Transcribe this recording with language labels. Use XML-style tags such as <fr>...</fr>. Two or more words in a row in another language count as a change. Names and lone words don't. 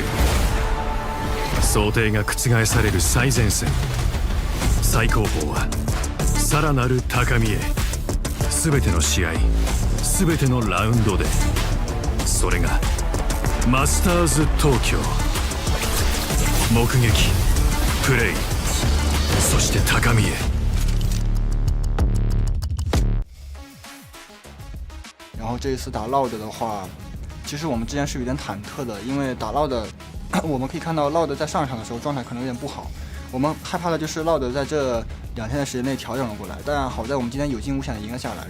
<ja>想定が覆される最前線、最高峰はさらなる高みへ。全ての試合、全てのラウンドで、それがマスターズ東京。目撃、プレイ、そして高みへ。</ja> <zh>然后这一次打 Loud 的话，其实我们之前是有点忐忑的，因为打 Loud 我们可以看到 Loud 在上一场的时候状态可能有点不好，我们害怕的就是 Loud 在这2天的时间内调整了过来，但好在我们今天有惊无险的赢了下来。</zh>